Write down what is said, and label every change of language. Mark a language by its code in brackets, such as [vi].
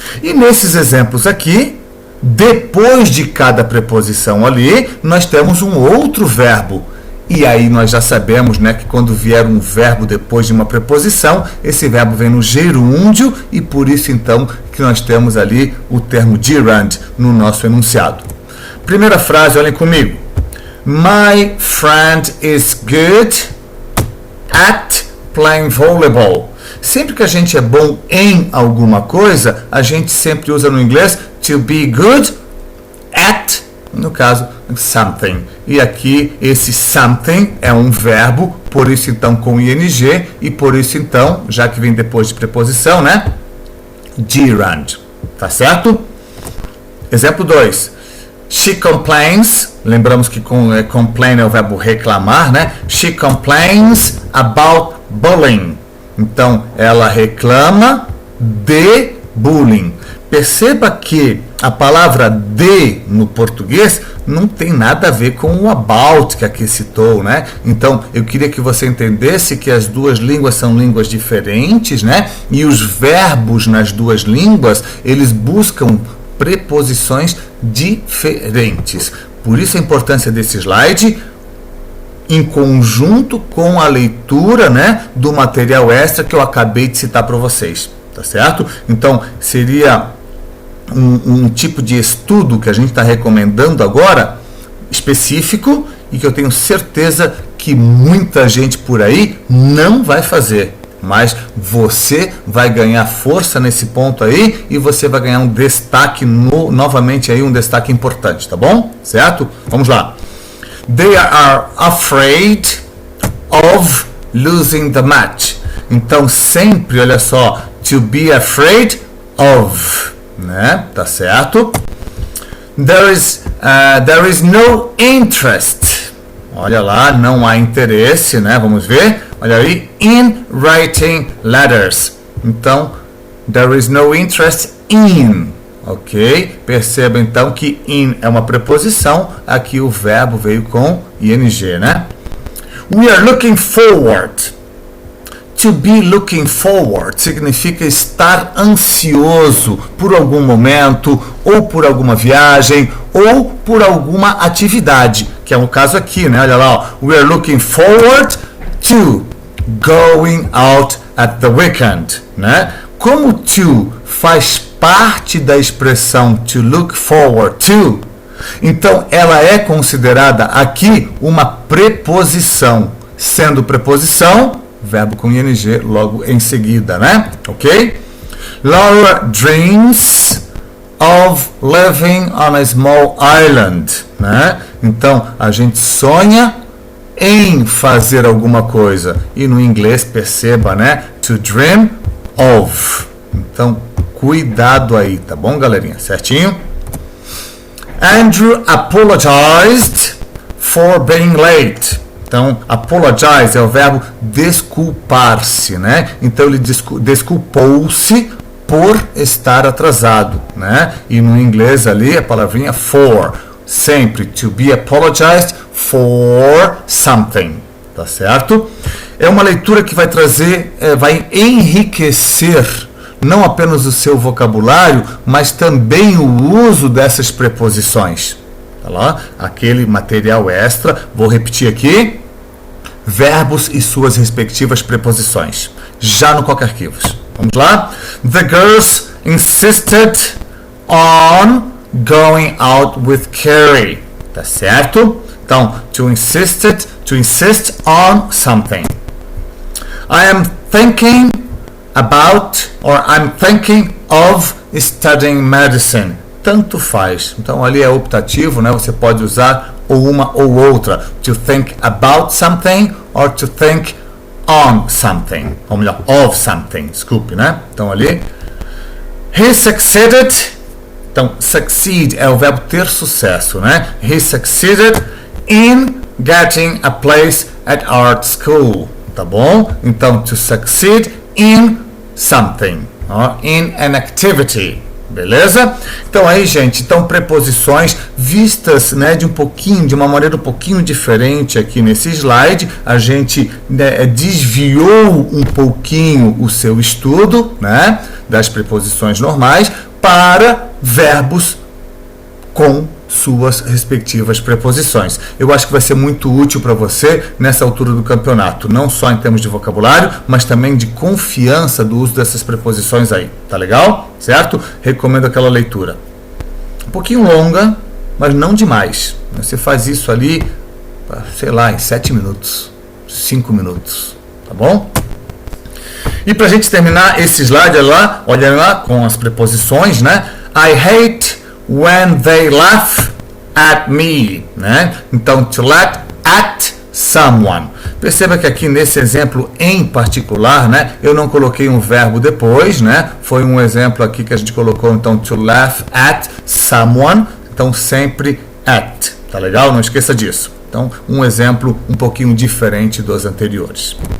[pt] E nesses exemplos aqui, depois de cada preposição ali, nós temos um outro verbo. E aí nós já sabemos, né, que quando vier um verbo depois de uma preposição, esse verbo vem no gerúndio e por isso então que nós temos ali o termo gerund no nosso enunciado. Primeira frase, olhem comigo. [en] My friend is good at playing volleyball. [pt] Sempre que a gente é bom em alguma coisa, a gente sempre usa no inglês [en] to be good at, [pt] no caso, [en] something. [pt] E aqui esse something é um verbo, por isso então com ing e por isso então, já que vem depois de preposição, né? Gerund. Tá certo? Exemplo 2. [en] She complains, [pt] lembramos que complain é o verbo reclamar, né? [en] She complains about bullying. [pt] Então, ela reclama de bullying. Perceba que a palavra de no português não tem nada a ver com o about que aqui citou, né? Então, eu queria que você entendesse que as duas línguas são línguas diferentes, né? E os verbos nas duas línguas, eles buscam preposições diferentes. Por isso a importância desse slide em conjunto com a leitura, né, do material extra que eu acabei de citar para vocês, tá certo? Então, seria um tipo de estudo que a gente está recomendando agora, específico, e que eu tenho certeza que muita gente por aí não vai fazer. Mas você vai ganhar força nesse ponto aí e você vai ganhar um destaque, novamente aí um destaque importante, tá bom? Certo? Vamos lá. [en] They are afraid of losing the match. [pt] Então sempre, olha só, [en] to be afraid of, [pt] né? Tá certo? [en] There is no interest. [pt] Olha lá, não há interesse, né? Vamos ver. Olha aí, [en] in writing letters. [pt] Então, [en] there is no interest in. Ok? [pt] Perceba então que in é uma preposição. Aqui o verbo veio com ing, né? [en] We are looking forward. [pt] To be looking forward significa estar ansioso por algum momento, ou por alguma viagem, ou por alguma atividade, que é o caso aqui, né? Olha lá, ó. [en] We are looking forward to going out at the weekend. né? [pt] Como to faz parte da expressão [en] to look forward to, [pt] então ela é considerada aqui uma preposição, sendo preposição, verbo com ing logo em seguida, né? Ok? [en] Laura dreams of living on a small island, né? [pt] Então a gente sonha em fazer alguma coisa, e no inglês perceba, né? [en] To dream of. [pt] Então cuidado aí, tá bom, galerinha? Certinho? [en] Andrew apologized for being late. [pt] Então, apologize é o verbo desculpar-se, né? Então, ele desculpou-se por estar atrasado, né? E no inglês ali, a palavrinha for. Sempre, [en] to be apologized for something, [pt] tá certo? É uma leitura que vai trazer, vai enriquecer não apenas o seu vocabulário, mas também o uso dessas preposições. Tá lá? Aquele material extra, vou repetir aqui, verbos e suas respectivas preposições, já no Coca Arquivos. Vamos lá? [en] The girls insisted on going out with Carrie. [pt] Tá certo? Então, [en] to insist on something. I am thinking about, or I'm thinking of studying medicine. [pt] Tanto faz. Então ali é optativo, né? Você pode usar ou uma ou outra. [en] To think about something or to think on something. [pt] Ou melhor, [en] of something. [pt] Desculpe, né? Então ali. [en] He succeeded. [pt] Então, succeed é o verbo ter sucesso, né? [en] He succeeded in getting a place at art school. [pt] Tá bom? Então, [en] to succeed in something, in an activity, [pt] beleza? Então aí, gente, preposições vistas, né, de uma maneira um pouquinho diferente aqui nesse slide. A gente, né, desviou um pouquinho o seu estudo, né, das preposições normais para verbos com suas respectivas preposições. Eu acho que vai ser muito útil para você nessa altura do campeonato, não só em termos de vocabulário, mas também de confiança do uso dessas preposições aí. Tá legal? Certo? Recomendo aquela leitura. Um pouquinho longa, mas não demais. Você faz isso ali, sei lá, em 7 minutos, 5 minutos. Tá bom? E para a gente terminar esse slide, olha lá com as preposições, né? [en] I hate when they laugh at me, [pt] né? Então, [en] to laugh at someone. [pt] Perceba que aqui nesse exemplo em particular, né, eu não coloquei um verbo depois, né? Foi um exemplo aqui que a gente colocou, então, [en] to laugh at someone. [pt] Então, sempre at. Tá legal? Não esqueça disso. Então, um exemplo um pouquinho diferente dos anteriores.